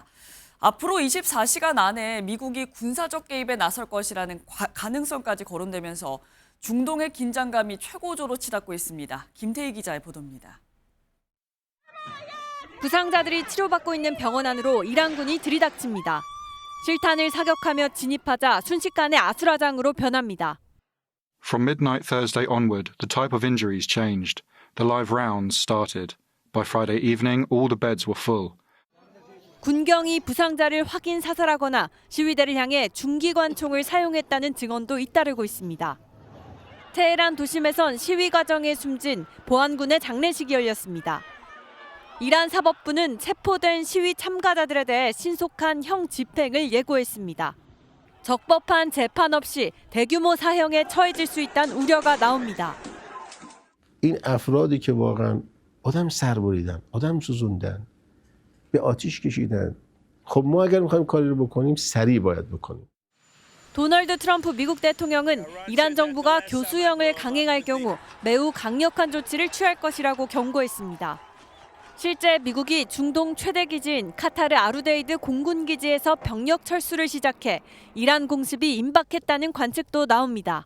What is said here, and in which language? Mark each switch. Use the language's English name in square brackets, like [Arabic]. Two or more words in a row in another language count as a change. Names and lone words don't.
[Korean] 앞으로 24시간 안에 미국이 군사적 개입에 나설 것이라는 가능성까지 거론되면서 중동의 긴장감이 최고조로 치닫고 있습니다. 김태희 기자의 보도입니다. 부상자들이 치료받고 있는 병원 안으로 이란군이 들이닥칩니다. 실탄을 사격하며 진입하자 순식간에 아수라장으로 변합니다. [English] From midnight Thursday onward, the type of injuries changed. The live rounds started. By Friday evening, all the beds were full. [Korean] 군경이 부상자를 확인 사살하거나 시위대를 향해 중기관총을 사용했다는 증언도 잇따르고 있습니다. 테헤란 도심에선 시위 과정에 숨진 보안군의 장례식이 열렸습니다. 이란 사법부는 체포된 시위 참가자들에 대해 신속한 형 집행을 예고했습니다. 적법한 재판 없이 대규모 사형에 처해질 수 있다는 우려가 나옵니다. [Persian] این افرادی که واقعا آدم سر بریدن، آدم سوزوندن، به آتیش کشیدن. خب ما اگر می‌خوایم کاری رو بکنیم سریع باید بکنیم. [Korean] 도널드 트럼프 미국 대통령은 이란 정부가 교수형을 강행할 경우 매우 강력한 조치를 취할 것이라고 경고했습니다. 실제 미국이 중동 최대 기지인 카타르 아루데이드 공군 기지에서 병력 철수를 시작해 이란 공습이 임박했다는 관측도 나옵니다.